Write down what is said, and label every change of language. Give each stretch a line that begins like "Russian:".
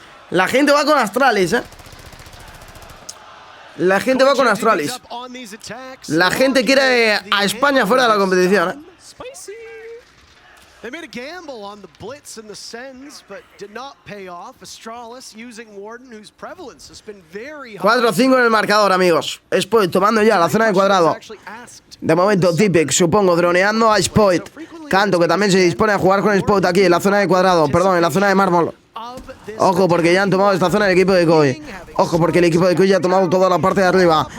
Spanish: La gente va con Astralis, La gente va con Astralis. La gente quiere a España fuera de la competición,
English: They made a gamble on the blitz and the sends, but did not pay off. Astralis using Warden, whose prevalence has been very high.
Spanish: 4-5 en el marcador, amigos. Spoit tomando ya la zona de cuadrado. De momento, Deepak, supongo, droneando a Spoit. Canto, que también se dispone a jugar con Spoit aquí, en la zona de cuadrado. Perdón, en la zona de mármol. Ojo, porque ya han tomado esta zona el equipo de Koi. Ojo, porque el equipo de Koi ya ha tomado toda la parte de arriba.